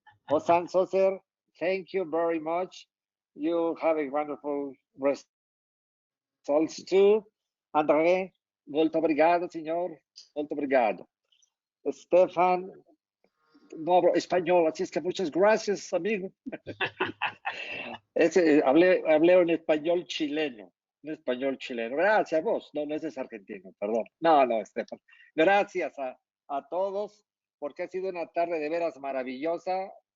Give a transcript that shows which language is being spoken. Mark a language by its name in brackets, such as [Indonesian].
[English] Ozan Sozer, thank you very much. You have a wonderful results too. [Portuguese] André, muito obrigado, señor. Muito obrigado. [Spanish] Stefan, no hablo español, así es que muchas gracias, amigo. Hablé en español chileno. En español chileno. Gracias, vos. No, ese es argentino, perdón. No, Stefan. Gracias a todos, porque ha sido una tarde de veras maravillosa.